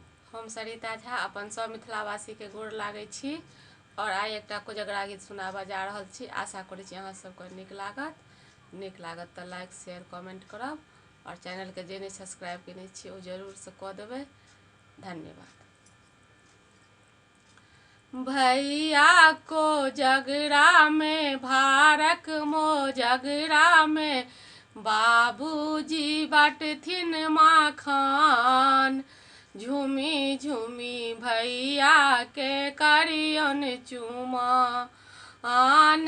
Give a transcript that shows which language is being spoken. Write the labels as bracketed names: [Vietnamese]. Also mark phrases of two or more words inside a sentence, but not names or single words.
[Maithili] हम सरिता झा अपन सब मिथिलावासी के गोर लागै छी और आइ एकटा कोजगरा गीत सुनाबा जा रहल छी। आशा करै छी अहाँ सबके नीक लागत तऽ [English] like share comment [Maithili] करब और चैनल के जे नहीं सब्सक्राइब केने छी ओ जरूर से कऽ देबै। धन्यवाद। भैया को जगरा में भारक मोजगरा में बाबूजी बाटथिन माखन। झूमी झूमी भैया के करियन चुमाओन।